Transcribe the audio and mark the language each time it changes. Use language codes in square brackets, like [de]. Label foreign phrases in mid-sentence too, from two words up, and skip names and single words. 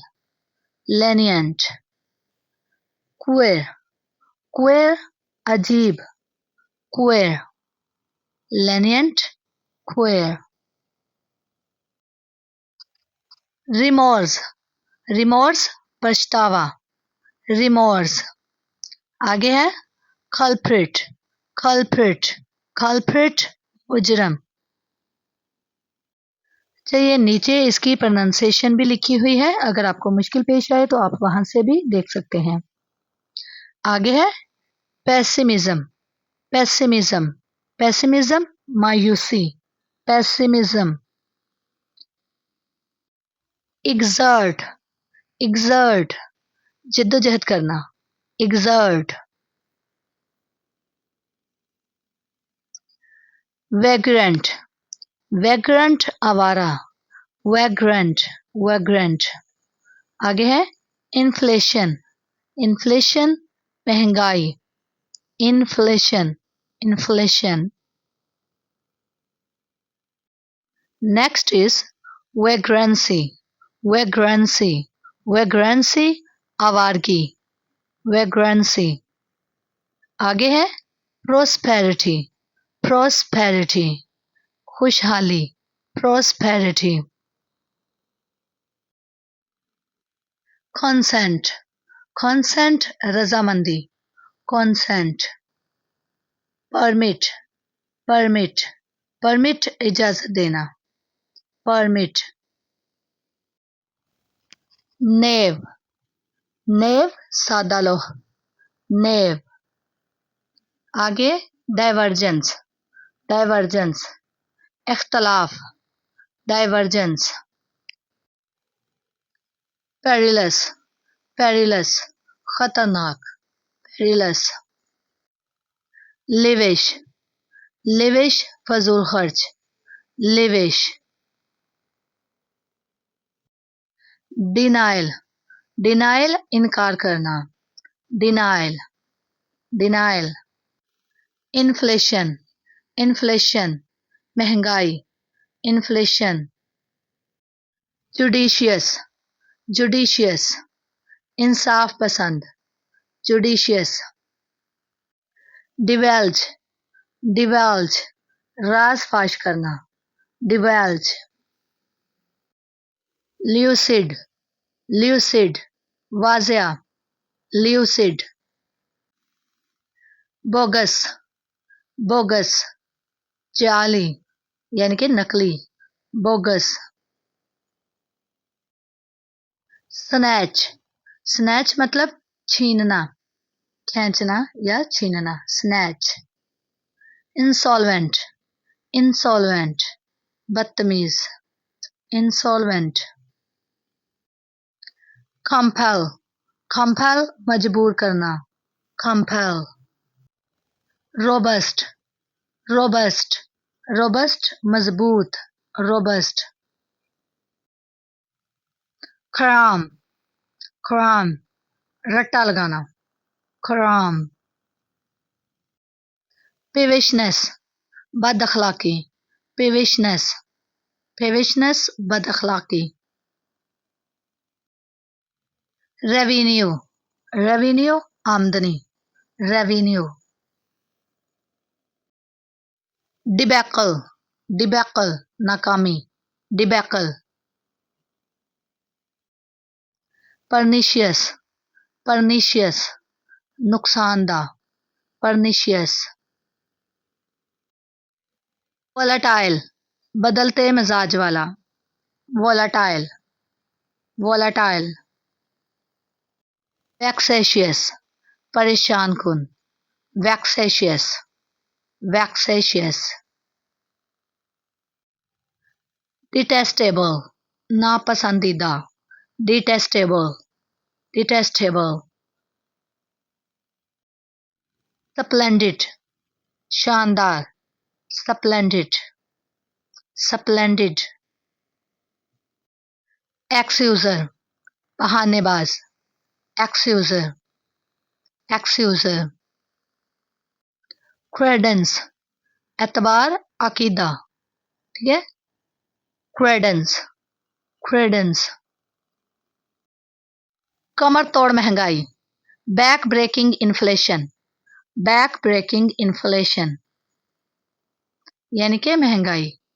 [en] lenient। queer queer अजीब। queer। lenient queer। remorse remorse पछतावा। remorse। [ur] آگے ہے [en] culprit culprit culprit मुजरम। [ur] چلیے نیچے اس کی پرونانسی ایشن بھی لکھی ہوئی ہے، اگر آپ کو مشکل پیش آئے تو آپ وہاں سے بھی دیکھ سکتے ہیں. آگے ہے [en] pessimism pessimism pessimism मायूसी। पेसिमिज्म। exert exert [ur] جدوجہد کرنا. [en] exert। vagrant vagrant आवारा। vagrant vagrant। [ur] آگے ہے [en] inflation inflation [ur] महंगाई। [en] inflation inflation। next is vagrancy vagrancy vagrancy आवारगी। vagrancy। [ur] آگے ہے [en] prosperity prosperity खुशहाली। prosperity। consent consent रजामंदी। consent। permit permit permit इजाजत देना। permit। knave knave [ur] سادہ لوح. [en] knave। आगे divergence divergence इख्तलाफ। divergence। perilous perilous खतरनाक। perilous। lavish lavish [ur] فضول خرچ. [en] lavish। denial denial [ur] انکار کرنا. [en] denial denial। inflation inflation महंगाई। inflation। judicious judicious इंसाफ पसंद। judicious। divulge divulge [ur] راز فاش کرنا. [en] divulge। lucid lucid वाजिया। [ur] lucid। [en] bogus bogus [ur] جعلی یعنی کہ نقلی. [en] bogus। snatch snatch [ur] مطلب چھیننا، کھینچنا یا چھیننا. snatch। [en] insolvent insolvent बदतमीज। insolvent। compel compel [ur] مجبور کرنا. [en] compel। robust robust robust मजबूत। robust। cram cram [ur] رٹا لگانا. [en] cram। peevishness [ur] بد اخلاقی, [en] peevishness, peevishness, [ur] بد اخلاقی. [en] revenue, revenue, आमदनी, रेवेन्यू। debacle, debacle, नाकामी, डिबैकल। pernicious, pernicious, नुकसानदा, परनिशियस। वोलाटाइल, [ur] بدلتے مزاج والا, [en] volatile, volatile. [ur] वैक्सेशियस, پریشان کن, [en] vexatious, vexatious. डिटेस्टेबल, नापसंदीदा, detestable, detestable. स्प्लेंडिड, शानदार, splendid, splendid. एक्सक्यूजर, बहानेबाज, excuser, excuser. क्रेडेंस, [ur] اعتبار، عقیدہ، ٹھیک ہے, [en] credence, credence. [ur] کمر توڑ مہنگائی, [en] back breaking inflation, back breaking inflation, [ur] یعنی کہ مہنگائی.